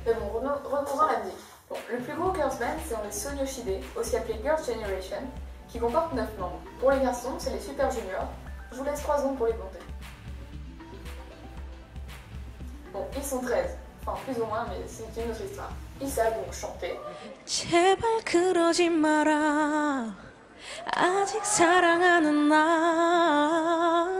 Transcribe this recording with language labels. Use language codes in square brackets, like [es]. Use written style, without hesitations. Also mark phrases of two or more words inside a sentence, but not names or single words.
[fr] Mais bon, reposons la musique. Bon, le plus gros girls band, c'est les Sonyeoside, aussi appelés Girls' Generation, qui comporte 9 membres. Pour les garçons, c'est les Super Juniors. Je vous laisse 3 secondes pour les compter. Bon, ils sont 13. Enfin, plus ou moins, mais c'est une autre histoire. Ils savent donc chanter. [ko] 제발 그러지 마라. 아직 사랑하는 나.